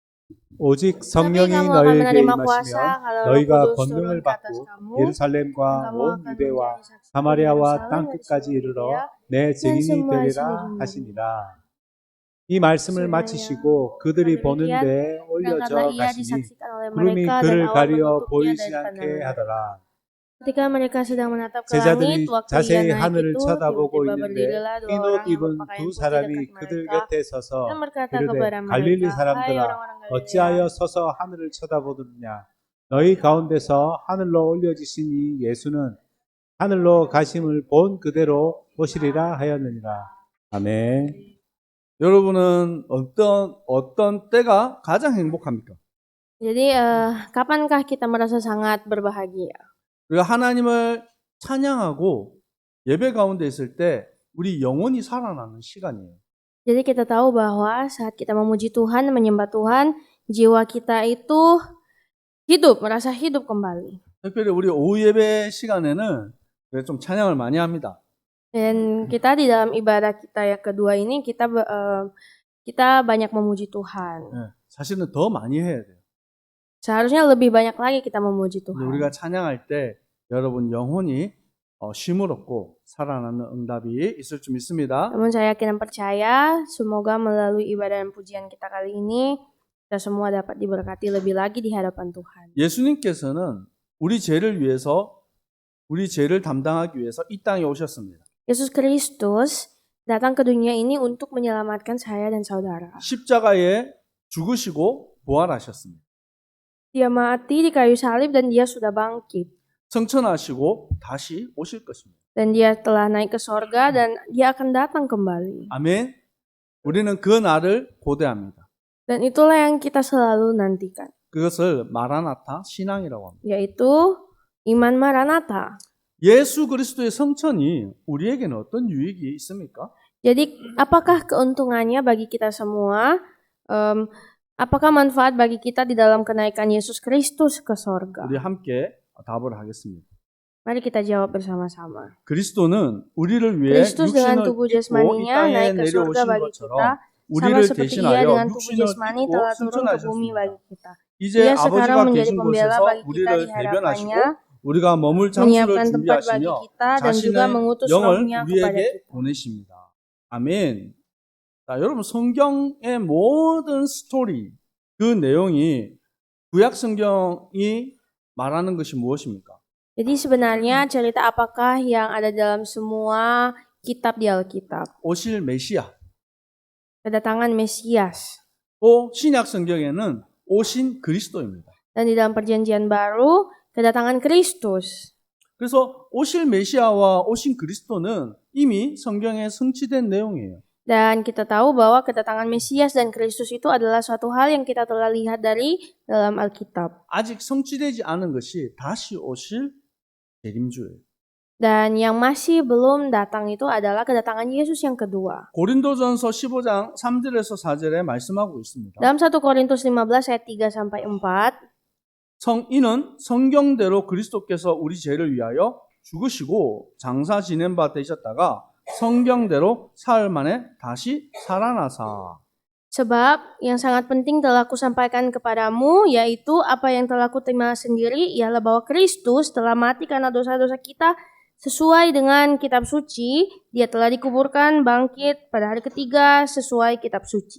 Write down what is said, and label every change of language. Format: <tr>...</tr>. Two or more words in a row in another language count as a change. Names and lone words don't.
<ko>오직</ko> <id>Tapi</id> <ko>성령이</ko> <id>kamu akan</id> <ko>너희에게</ko> <id>menerima</id> <ko>임하시며</ko> <id>kuasa kalau Roh</id> <ko>너희가</ko> <id>Kudus turun</id> <ko>권능을</ko> <id>ke atas</id> <ko>받고</ko> <id>kamu, dan</id> <ko>예루살렘과</ko> <id>kamu</id> <ko>온</ko> <id>akan</id> <ko>유대와</ko> <id>menjadi saksi di</id> <ko>사마리아와</ko> <id>Yerusalem</id> <ko>땅</ko> <id>dan di</id> <ko>끝까지</ko> <id>seluruh</id> <ko>이르러</ko> <id>Yudea</id> <ko>내</ko> <id>dan</id> <ko>증인이</ko> <id>semua</id> <ko>되리라</ko> <id>sini dunia.</id> <ko>하시니라. 이 말씀을</ko> <id>Sebenarnya</id> <ko>마치시고 그들이</ko> <id>demikian,</id> <ko>보는데</ko> <id>dan</id> <ko>올려져</ko> <id>karena ia</id> <ko>가시니</ko> <id>disaksikan oleh</id> <ko>구름이</ko> <id>mereka dan</id> <ko>그를</ko> <id>awan</id> <ko>가리어</ko> <id>menutupnya</id> <ko>보이지</ko> <id>dari</id> <ko>않게</ko> <id>pandangan mereka.</id> <ko>하더라.</ko> <id>Ketika mereka sedang menatap ke langit,</id> <ko>제자들이</ko> <id>waktu ia</id> <ko>자세히</ko> <id>naik</id> <ko>하늘을</ko> <id>itu,</id> <ko>쳐다보고</ko> <id>tiba-tiba</id> <ko>있는데</ko> <id>berdirilah dua</id> <ko>흰</ko> <id>orang</id> <ko>옷</ko> <id>yang</id> <ko>입은</ko> <id>berpakaian</id> <ko>두</ko> <id>putih</id> <ko>사람이</ko> <id>dekat</id> <ko>그들</ko> <id>mereka</id> <ko>곁에</ko> <id>dan</id> <ko>서서</ko> <id>berkata</id> <ko>이르되</ko> <id>kepada</id> <ko>갈릴리</ko> <id>mereka, "Hai</id> <ko>사람들아</ko> <id>orang-orang Galilea,</id> <ko>어찌하여 서서 하늘을 쳐다보느냐 너희 가운데서 하늘로 올려지신 이 예수는 하늘로 가심을 본 그대로 오시리라 하였느니라." 아멘. 여러분은 어떤 때가 가장 행복합니까?</ko> <id>Jadi, kapankah kita merasa sangat berbahagia?</id> <ko>우리가 하나님을 찬양하고 예배 가운데 있을 때 우리 영혼이 살아나는 시간이에요.</ko> <id>Jadi kita tahu bahwa saat kita memuji Tuhan, menyembah Tuhan, jiwa kita itu hidup, merasa hidup kembali.</id> <ko>특별히 우리 오후 예배 시간에는 좀 찬양을 많이 합니다.</ko> <id>Dan kita di dalam ibadah kita yang kedua ini kita banyak memuji Tuhan.</id> <ko>네, 사실은 더 많이 해야 돼요.</ko> <id>Seharusnya lebih banyak lagi kita memuji</id> <ko>근데</ko> <id>Tuhan.</id> <ko>우리가 찬양할 때 여러분 영혼이 쉼을 얻고 살아나는 응답이 있을 줄 믿습니다.</ko> <id>Namun saya yakin dan percaya, semoga melalui ibadah dan pujian kita kali ini, kita semua dapat diberkati lebih lagi di hadapan Tuhan.</id> <ko>예수님께서는 우리 죄를 위해서, 우리 죄를 담당하기 위해서 이 땅에 오셨습니다.</ko> <id>Yesus Kristus datang ke dunia ini untuk menyelamatkan saya dan saudara.</id> <ko>십자가에 죽으시고 부활하셨습니다.</ko> <id>Dia mati di kayu salib dan dia sudah bangkit.</id> <ko>승천하시고 다시 오실 것입니다.</ko> <id>Dan dia telah naik ke sorga dan dia akan datang kembali.</id> <ko>아멘. 우리는 그 날을 고대합니다.</ko> <id>Dan itulah yang kita selalu nantikan.</id> <ko>그것을 마라나타 신앙이라고 합니다.</ko> <id>Yaitu iman Maranatha.</id> <ko>예수 그리스도의 성천이 우리에게는 어떤 유익이 있습니까?</ko> <id>Jadi apakah keuntungannya bagi kita semua? Apakah manfaat bagi kita di dalam kenaikan Yesus Kristus ke sorga?</id> <ko>우리 함께 답을 하겠습니다.</ko> <id>Mari kita jawab bersama-sama.</id> <ko>그리스도는 우리를 위해</ko> <id>Kristus dengan</id> <ko>육신을</ko> <id>tubuh</id> <ko>입고 이</ko> <id>jasmaninya</id> <ko>땅에</ko> <id>naik ke surga</id> <ko>내려오신</ko> <id>bagi</id> <ko>것처럼</ko> <id>kita, sama</id> <ko>우리를</ko> <id>seperti ia</id> <ko>대신하여</ko> <id>dengan tubuh</id> <ko>육신을</ko> <id>jasmani</id> <ko>입고</ko> <id>telah turun ke bumi</id> <ko>승천하셨습니다.</ko> <id>bagi kita.</id> <ko>이제</ko> <id>Ia sekarang</id> <ko>아버지가</ko> <id>menjadi</id> <ko>계신</ko> <id>pembela</id> <ko>곳에서</ko> <id>bagi kita</id> <ko>우리를</ko> <id>di hadapannya,</id> <ko>대변하시고 우리가 머물 장소를</ko> <id>menyiapkan tempat bagi</id> <ko>준비하시며</ko> <id>kita dan juga</id> <ko>자신의</ko> <id>mengutus</id> <ko>영을</ko> <id>rohnya kepada</id> <ko>우리에게</ko> <id>kita.</id> <ko>보내십니다. 아멘. 자, 여러분 성경의 모든 스토리 그 내용이 구약 성경이 말하는 것이 무엇입니까?</ko> <id>Jadi sebenarnya cerita apakah yang ada dalam semua kitab di Alkitab?</id> <ko>오실 메시아.</ko> <id>Kedatangan Mesias.</id> <ko>또 신약 성경에는 오신 그리스도입니다.</ko> <id>Dan di dalam perjanjian baru, kedatangan Kristus.</id> <ko>그래서 오실 메시아와 오신 그리스도는 이미 성경에 성취된 내용이에요.</ko> <id>Dan kita tahu bahwa kedatangan Mesias dan Kristus itu adalah suatu hal yang kita telah lihat dari dalam Alkitab.</id> <ko>아직 성취되지 않은 것이 다시 오실 재림주예요.</ko> <id>Dan yang masih belum datang itu adalah kedatangan Yesus yang kedua.</id> <ko>고린도전서 15장 3절에서 4절에 말씀하고 있습니다.</ko> <id>Dalam 1 Korintus 15 ayat 3 sampai 4,</id> <ko>이는 성경대로 그리스도께서 우리 죄를 위하여 죽으시고 장사 지낸 바 되셨다가 성경대로 사흘 만에 다시 살아나사.</ko> <id>sebab yang sangat penting telah kusampaikan kepadamu, yaitu apa yang telah kuterima sendiri, ialah bahwa Kristus telah mati karena dosa-dosa kita sesuai dengan kitab suci. Dia telah dikuburkan, bangkit pada hari ketiga sesuai kitab suci.</id>